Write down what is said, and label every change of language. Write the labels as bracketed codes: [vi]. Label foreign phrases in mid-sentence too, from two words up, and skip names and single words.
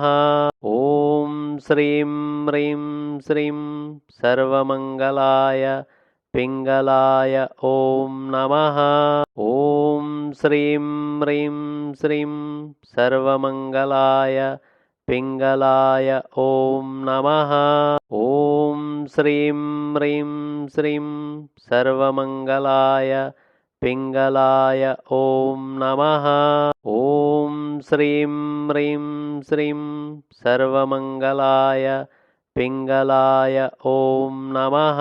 [sa] ఓం శ్రీం హ్రీం శ్రీం సర్వమంగళాయ పింగళాయ ఓం నమః. ఓం శ్రీం హ్రీం శ్రీం సర్వమంగళాయ पिङ्गलाय ॐ नमः। ॐ श्रीं ह्रीं श्रीं सर्वमङ्गलाय पिङ्गलाय ॐ नमः। ॐ श्रीं ह्रीं श्रीं सर्वमङ्गलाय पिङ्गलाय ॐ नमः।